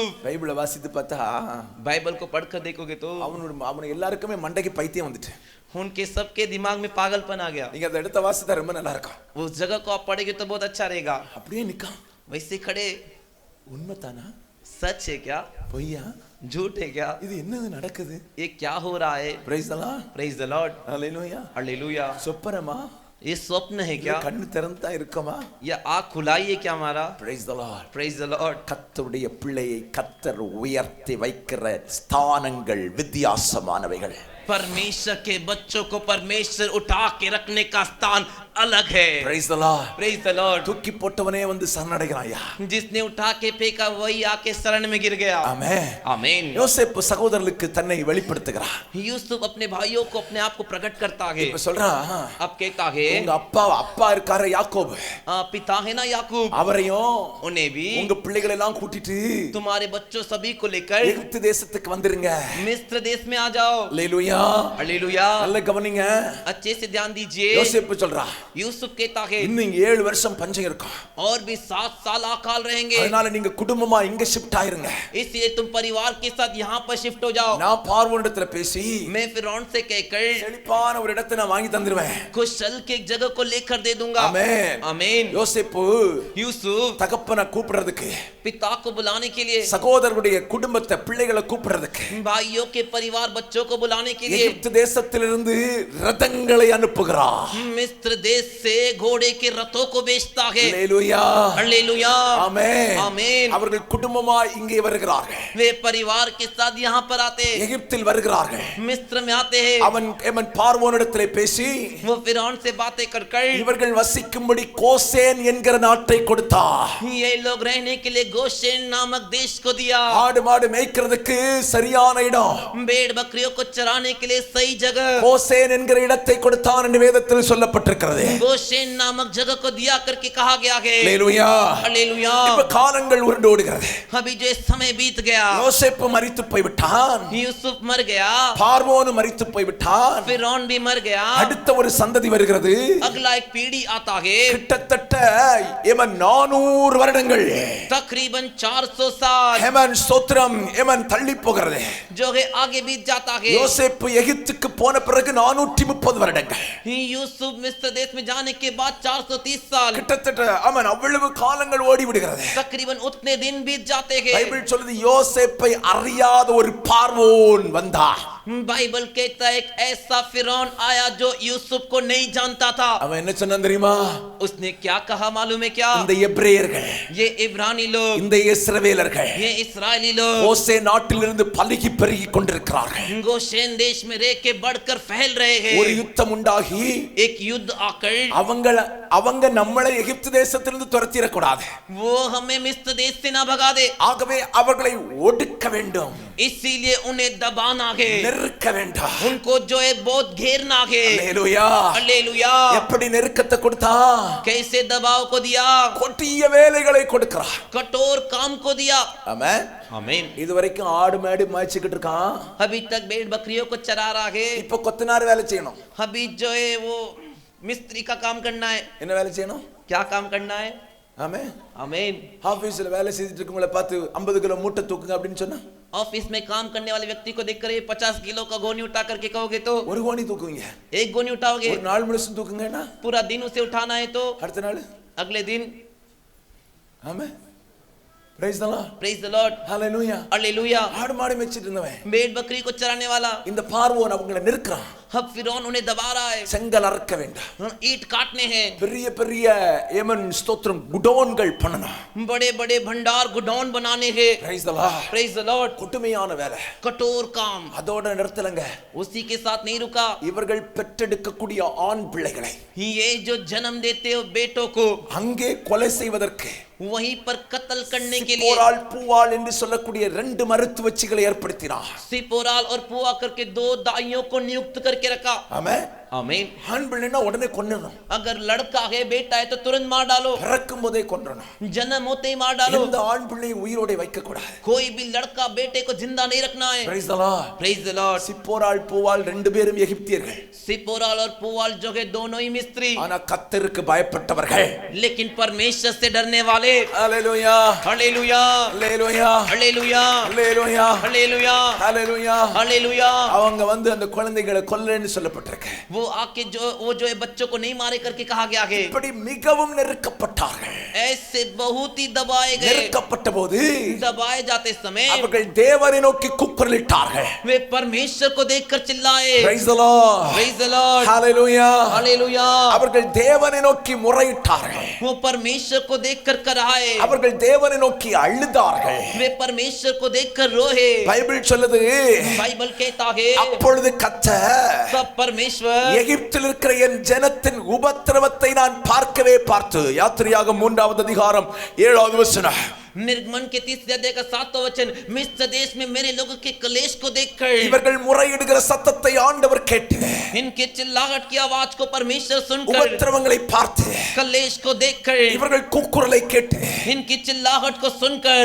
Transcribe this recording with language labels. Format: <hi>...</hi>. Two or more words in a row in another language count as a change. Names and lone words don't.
<ta>பைபிளை வாசித்து பார்த்தா</ta> <hi>बाइबल को पढ़कर देखोगे तो</hi> <ta>அவனுக்கு எல்லாருக்குமே மண்டைக்கு பைத்தியம் வந்துட்டு.</ta> <hi>उनके सबके दिमाग में पागलपन आ गया.</hi> <ta>நீங்க அதை எடுத்த வாசித்தா ரொம்ப நல்லா இருக்கும்.</ta> <hi>उस जगह को आप पढ़ेंगे तो बहुत अच्छा रहेगा.</hi> <ta>அப்படியே நிக்கான்.</ta> <hi>वैसे खड़े.</hi> <ta>உண்மைதானா?</ta> <hi>सच है क्या?</hi> <ta>பொய்யா?</ta> <hi>झूठ है क्या?</hi> <ta>இது என்னது நடக்குது?</ta> <hi>ये क्या हो रहा है?</hi> <en>Praise the Lord. Praise the Lord.</en> <ta>Hallelujah.</ta> <hi>हालेलुया.</hi> <ta>சொப்பனமா?</ta> <hi>ये स्वप्न है क्या?</hi> <ta>கண்ணு திறந்தா இருக்குமா?</ta> <hi>या आँख खुलाई है क्या हमारा?</hi> <en>Praise the Lord. Praise the Lord.</en> <ta>கர்த்தருடைய பிள்ளையை கர்த்தர் உயர்த்தி வைக்கிற ஸ்தானங்கள் வித்தியாசமானவைகள்.</ta> <hi>परमेश्वर के बच्चों को परमेश्वर उठा के रखने का स्थान अलग है।</hi> <en>Praise the Lord. Praise the Lord.</en> <ta>தூக்கி போட்டவனே வந்து சரணடைகிறாயா.</ta> <hi>जिसने उठा के फेंका वही आके शरण में गिर गया।</hi> <ta>Amen.</ta> <hi>आमीन।</hi> <ta>யோசேப்பு சகோதரர்களுக்கு தன்னை வெளிப்படுத்துகிறார்.</ta> <hi>यूसुफ अपने भाइयों को अपने आप को प्रकट करता है।</hi> <ta>இப்ப சொல்றான்,</ta> <hi>अब कहता है</hi> <ta>உங்க அப்பா இருக்காரு யாக்கோபு,</ta> <hi>पिता है ना याकूब,</hi> <ta>அவரையும்</ta> <hi>उन्हें भी</hi> <ta>உங்க பிள்ளைகளை எல்லாம் கூட்டிட்டு</ta> <hi>तुम्हारे बच्चों सभी को लेकर</hi> <ta>எகிப்து தேசத்துக்கு வந்துருங்க.</ta> <hi>मिस्र देश में आ जाओ।</hi> <ta>அல்லேலூயா.</ta> <hi>हालेलुया।</hi> <ta>நல்ல கவனிங்க.</ta> <hi>अच्छे से ध्यान दीजिए।</hi> <ta>யோசேப்பு சொல்றா,</ta> <hi>यूसुफ कहता है</hi> <ta>இன்னும் 7 வருஷம் பஞ்சம் இருக்கும்.</ta> <hi>और भी 7 साल अकाल रहेंगे।</hi> <ta>அதனால நீங்க குடும்பமா இங்க ஷிஃப்ட் ஆயிருங்க.</ta> <hi>इसलिए तुम परिवार के साथ यहाँ पर शिफ्ट हो जाओ।</hi> <ta>நான் பார்வோனிடத்துல பேசி</ta> <hi>मैं फिरौन से कहकर</hi> <ta>செழிப்பான ஒரு இடத்தை நான் வாங்கி தந்துருவேன்.</ta> <hi>कुशल के एक जगह को लेकर दे दूंगा।</hi> <ta>ஆமென்.</ta> <hi>आमीन।</hi> <ta>யோசேப்பு</ta> <hi>यूसुफ</hi> <ta>தகப்பனை கூப்பிடுறதுக்கு,</ta> <hi>पिता को बुलाने के लिए,</hi> <ta>சகோதரருடைய குடும்பத்தை பிள்ளைகளை கூப்பிடுறதுக்கு</ta> <hi>भाइयों के परिवार बच्चों को बुलाने के लिए</hi> <ta>எகிப்து தேசத்திலிருந்து ரதங்களை அனுப்புகிறார்.</ta> <hi>मिस्र देश से घोड़े के रथों को बेचता है।</hi> <ta>அல்லேலூயா.</ta> <hi>हालेलुया।</hi> <ta>ஆமென்.</ta> <hi>आमीन।</hi> <ta>அவர்கள் குடும்பமா இங்கே வருகிறார்கள்.</ta> <hi>वे परिवार के साथ यहाँ पर आते हैं,</hi> <ta>எகிப்தில் வருகிறார்கள்.</ta> <hi>मिस्र में आते हैं।</hi> <ta>அவன் பார்வோனிடத்திலே பேசி</ta> <hi>वो फिरौन से बातें कर</hi> <ta>இவர்கள் வசிக்கும்படி கோசேன் என்கிற நாட்டை கொடுத்தார்.</ta> <hi>ये लोग रहने के लिए गोशेन नामक देश को दिया।</hi> <ta>ஆடு மாடு மேய்க்கிறதுக்கு சரியான இடம்,</ta> <hi>भेड़ बकरियों को चराने के लिए सही जगह</hi> <ta>கோசேன் என்கிற இடத்தை கொடுத்தான் என்று வேதத்தில் சொல்லப்பட்டிருக்கிறது.</ta> <hi>गोशेन नामक जगह को दिया करके कहा गया है।</hi> <ta>அல்லேலூயா.</ta> <hi>हालेलुया।</hi> <ta>இப்ப காலங்கள் உருண்டு ஓடுகிறது.</ta> <hi>अभी जो समय बीत गया,</hi> <ta>யோசேப்பு மரித்து போய்விட்டான்,</ta> <hi>यूसुफ मर गया,</hi> <ta>பார்வோன் மரித்து போய்விட்டான்.</ta> <hi>फिरौन भी मर गया,</hi> <ta>அடுத்த ஒரு சந்ததி வருகிறது.</ta> <hi>अगला एक पीढ़ी आता है।</hi> <ta>கிட்டத்தட்ட 400 வருடங்கள்</ta> <hi>तकरीबन 400 साल</hi> <ta>ஹேமன் ஸ்தோத்திரம் ஹேமன் தள்ளி போகிறது.</ta> <hi>जो है आगे बीत जाता है।</hi> <ta>யோசேப்பு எகிப்துக்கு போன பிறகு 430 வருடங்கள்.</ta> <hi>यूसुफ मिस्र देश में जाने के बाद 430 साल,</hi> <ta>கிட்டத்தட்ட அவன் அவ்வளவு காலங்கள் ஓடி விடுகிறது.</ta> <hi>तकरीबन उतने दिन बीत जाते हैं।</hi> <ta>பைபிள் சொல்லுது யோசேப்பை அறியாத ஒரு பார்வோன் வந்தான்.</ta> <hi>बाइबल कहता है एक ऐसा फिरौन आया जो यूसुफ को नहीं जानता था।</hi> <ta>அவன் என்ன சொன்னான் தெரியுமா?</ta> <hi>उसने क्या कहा मालूम है क्या?</hi> <ta>இந்த எபிரேயர்கள்,</ta> <hi>ये इब्रानी लोग,</hi> <ta>இந்த இஸ்ரவேலர்கள்</ta> <hi>ये इस्राएली लोग</hi> <ta>கோசே நாட்டிலிருந்து பலுகி பெருகி கொண்டிருக்கிறார்கள்.</ta> <hi>गोशेन देश में रह के बढ़कर फैल रहे हैं।</hi> <ta>ஒரு யுத்தம் உண்டாகி</ta> <hi>एक युद्ध आकर</hi> <ta>அவங்க நம்மளை எகிப்து தேசத்திலிருந்து துரத்திர கூடாது.</ta> <hi>वो हमें मिस्र देश से ना भगा दे,</hi> <ta>ஆகவே அவர்களை ஒடுக்க வேண்டும்,</ta> <hi>इसीलिए उन्हें दबाना है,</hi> <ta>நெருக்க வேண்டும்.</ta> <hi>उनको जो है बहुत घेरना है।</hi> <ta>அல்லேலூயா.</ta> <hi>हालेलुया।</hi> <ta>எப்படி நெருக்கத்தை கொடுத்தா?</ta> <hi>कैसे दबाव को दिया?</hi> <ta>கொடிய வேலைகளை கொடுக்கிறார்.</ta> <hi>कठोर काम को दिया।</hi> <ta>ஆமென்.</ta> <hi>आमीन।</hi> <ta>இதுவரைக்கும் ஆடு மாடு மேய்ச்சிக்கிட்டு இருக்கான்.</ta> <hi>अभी तक भेड़ बकरियों को चरा रहा है,</hi> <ta>இப்ப கொத்தனார் வேலை செய்யணும்.</ta> <hi>अभी जो है वो मिस्त्री का काम करना है।</hi> <ta>என்ன வேலை செய்யணும்?</ta> <hi>क्या काम करना है?</hi> <ta>ஆமென்.</ta> <hi>आमीन।</hi> <ta>ஆபீஸ்ல வேலை செய்துட்டு இருக்கவங்கள பார்த்து 50 கிலோ மூட்டை தூக்குங்க அப்படின்னு சொன்னா</ta> <hi>ऑफिस में काम करने वाले व्यक्ति को देखकर ये 50 किलो का गोनी उठा करके कहोगे तो</hi> <ta>ஒரு கோணி தூக்குவீங்க.</ta> <hi>एक गोनी उठाओगे।</hi> <ta>ஒரு நாள் முழுசும் தூக்குங்கன்னா</ta> <hi>पूरा दिन उसे उठाना है तो</hi> <ta>அடுத்த நாள்</ta> <hi>अगले दिन।</hi> <ta>ஆமென்.</ta> <en>Praise the Lord. Praise the Lord.</en> <ta>ஹalleluya.</ta> <hi>हालेलुया।</hi> <ta>ஆடு மாடு மேய்ச்சிட்டு இருந்தவன்</ta> <hi>भेड़ बकरी को चराने वाला</hi> <ta>இந்த பார்வோன் அவங்களை நெருக்குறான்.</ta> <hi>अब फिरौन उन्हें दबा रहा है,</hi> <ta>செங்கல் அறுக்க வேண்டாம்,</ta> <hi>ईंट काटने हैं,</hi> <ta>பெரிய பெரிய ஏமன் ஸ்தோத்திரம் குடோன்கள் பண்ணணும்,</ta> <hi>बड़े बड़े भंडार गुडौन बनाने हैं।</hi> <en>Praise the Lord. Praise the Lord.</en> <ta>கொடுமையான வேலை.</ta> <hi>कठोर काम</hi> <ta>அதோட நிறுத்தலங்க.</ta> <hi>उसी के साथ नहीं रुका।</hi> <ta>இவர்கள் பெற்றெடுக்கக்கூடிய ஆண் பிள்ளைகளை</ta> <hi>ये जो जन्म देते हो बेटों को</hi> <ta>அங்கே கொலை செய்வதற்கு</ta> <hi>वहीं पर कत्ल करने के लिए</hi> <ta>சிப்போரால் பூவால் என்று சொல்லக்கூடிய 2 மருத்துவச்சிகளை ஏற்படுத்தினார்.</ta> <hi>सिपोराल और पुआ करके 2 दाइयों को नियुक्त करके रखा।</hi> <ta>ஆமென்.</ta> <hi>आमीन।</hi> <ta>ஆண் பிள்ளைனா உடனே கொன்னணும்,</ta> <hi>अगर लड़का है बेटा है तो तुरंत मार डालो,</hi> <ta>பிறக்கும் போதே கொன்றணும்.</ta> <hi>जन्म होते ही मार डालो।</hi> <ta>இந்த ஆண் பிள்ளையை உயிரோட வைக்க கூடாது.</ta> <hi>कोई भी लड़का बेटे को जिंदा नहीं रखना है।</hi> <en>Praise the Lord. Praise the Lord.</en> <ta>சிப்போரால் பூவால் 2 பேரும் எகிப்தியர்கள்,</ta> <hi>सिपोराल और पुआल जो है दोनों ही मिस्त्री,</hi> <ta>ஆனா கர்த்தருக்கு பயப்பட்டவர்கள்.</ta> <hi>लेकिन परमेश्वर से डरने वाले।</hi> <ta>ஹalleluya.</ta> <hi>हालेलुया।</hi> <ta>ஹalleluya.</ta> <hi>हालेलुया।</hi> <ta>ஹalleluya.</ta> <hi>हालेलुया।</hi> <ta>ஹalleluya.</ta> <hi>हालेलुया।</hi> <ta>அவங்க வந்து அந்த குழந்தைகளை கொல்லன்னு சொல்லப்பட்டிருக்கு.</ta> <hi>वो आके वो जो है बच्चों को नहीं मारे करके कहा गया है।</hi> <ta>இப்படி மிகவும் நெருக்கப்பட்டார்கள்.</ta> <hi>ऐसे बहुत ही दबाए गए।</hi> <ta>நெருக்கப்பட்ட போது</ta> <hi>दबाए जाते समय</hi> <ta>அவர்கள் தேவனை நோக்கி கூக்குரலிட்டார்கள்.</ta> <hi>वे परमेश्वर को देखकर चिल्लाए।</hi> <en>Praise the Lord. Praise the Lord.</en> <ta>Hallelujah.</ta> <hi>हालेलुया।</hi> <ta>அவர்கள் தேவனை நோக்கி முறையிட்டார்கள்.</ta> <hi>वो परमेश्वर को देखकर कराए।</hi> <ta>அவர்கள் தேவனை நோக்கி அழுதார்கள்.</ta> <hi>वे परमेश्वर को देखकर रोए।</hi> <ta>பைபிள் சொல்லுது,</ta> <hi>बाइबल कहता है</hi> <ta>அப்பொழுது கர்த்தர்</ta> <hi>तब परमेश्वर</hi> <ta>எகிப்தில் இருக்கிற என் ஜனத்தின் உபத்திரவத்தை நான் பார்க்கவே பார்த்து. யாத்திரையாகமம் 3வது அதிகாரம் 7வது வசனம்.</ta> <hi>निर्गमन के 30 अध्याय का 7वां वचन, मिस्र देश में मेरे लोगों के कलेश को देखकर,</hi> <ta>இவர்கள் முறையிடுகிற சத்தத்தை ஆண்டவர் கேட்டு,</ta> <hi>इनके चिल्लाहट की आवाज को परमेश्वर सुनकर,</hi> <ta>உபத்திரவங்களை பார்த்து,</ta> <hi>कलेश को देखकर,</hi> <ta>இவர்கள் கூக்குரலை கேட்டு,</ta> <hi>इनकी चिल्लाहट को सुनकर,</hi>